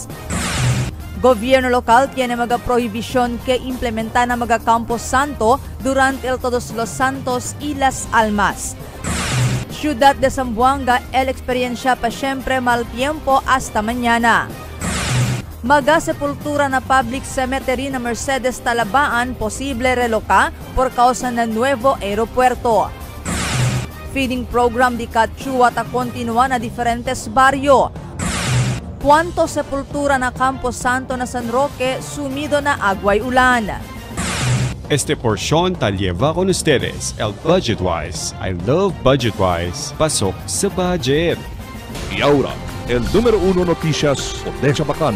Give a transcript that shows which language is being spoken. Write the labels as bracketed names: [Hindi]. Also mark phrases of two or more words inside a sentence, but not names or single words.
[Chavacano] Gobierno local tiene maga prohibición que implementan a maga Campo Santo durante el Todos los Santos y las Almas. Ciudad de Zamboanga, el experiencia pa siempre mal tiempo hasta mañana. Maga sepultura na public cemetery na Mercedes Talabaan posible reloca por causa ng nuevo aeropuerto. Feeding program di Katchua ta continua na diferentes baryo. Cuanto sepultura na Campo Santo na San Roque sumido na agway ulan. Este porción tal lleva con ustedes el Budgetwise. [English] I love Budgetwise. [Filipino] Pasok sa budget. [Chavacano] Y ahora, el número 1 noticias o Deja Bacano.